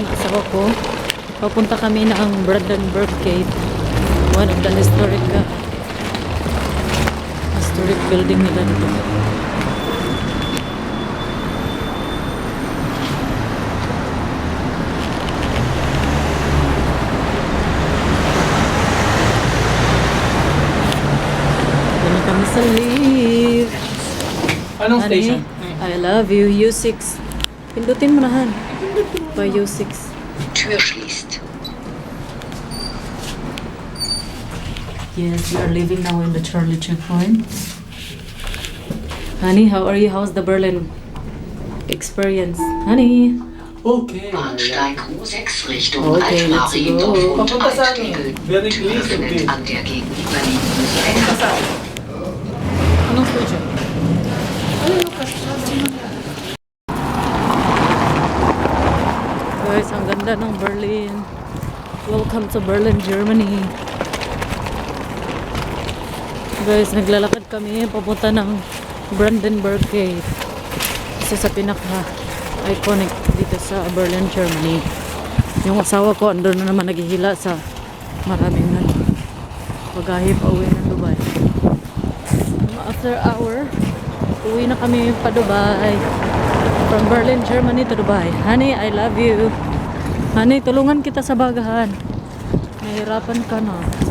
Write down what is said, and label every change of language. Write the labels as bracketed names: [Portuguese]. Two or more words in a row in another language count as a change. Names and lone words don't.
[Filipino] Asawa ko. Papunta kami ng Brandenburg Gate. One of the historic building nila dito. Dito kami sa lift. Anong Honey, station? [English] I love you, U6. [Filipino] Pindutin mo na, Han. [English] By U6. [German] Tür schließt. [English] Yes, we are leaving now in the Charlie checkpoint. Honey, how are you? How's the Berlin experience? Honey? Okay. [German] Bahnsteig U6 Richtung [English] Okay, let's [German] Altmariendorf [English] go. [German] und [Filipino] Papunta saan? [German] Alttegel. [English] Very [German] Tür [English] clear, [German] öffnet [English] okay. [German] an der gegenüberliegenden Seite. [Filipino] Anong station? Guys, ang ganda ng Berlin. [English] Welcome to Berlin, Germany. [Filipino] Guys, naglalakad kami papunta ng Brandenburg Gate. Isa sa pinaka-iconic dito sa Berlin, Germany. Yung asawa ko andun na naman naghihila sa maraming paghahi pa uwi ng Dubai. [English] After hour, [Filipino] uwi na kami pa Dubai. [English] From Berlin, Germany to Dubai. Honey, I love you. [Filipino] Honey, tulungan kita sa bagahan. Nahirapan ka na.